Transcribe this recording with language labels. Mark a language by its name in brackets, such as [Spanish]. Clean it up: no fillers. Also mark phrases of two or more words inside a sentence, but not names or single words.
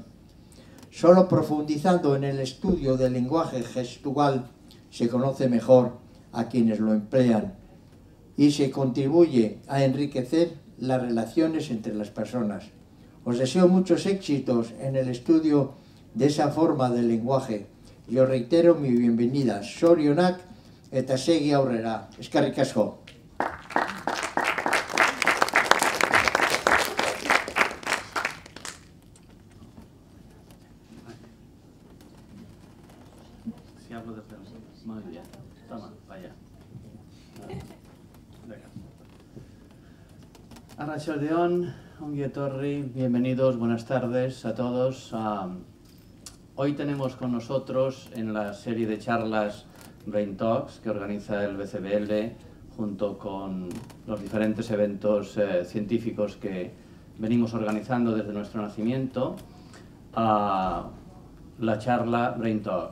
[Spanish] Solo profundizando en el estudio del lenguaje gestual se conoce mejor a quienes lo emplean y se contribuye a enriquecer las relaciones entre las personas. Os deseo muchos éxitos en el estudio de esa forma del lenguaje. Yo reitero mi bienvenida. [Basque] Sorionak eta segi aurrera. Eskerrik asko. [Spanish] Si hablo de frente. Muy bien. Toma, vaya. [Basque] Arratsaldeon, ongi etorri, [Spanish] bienvenidos, buenas tardes a todos. Hoy tenemos con nosotros en la serie de charlas Brain Talks que organiza el BCBL junto con los diferentes eventos científicos que venimos organizando desde nuestro nacimiento, a la charla Brain Talk.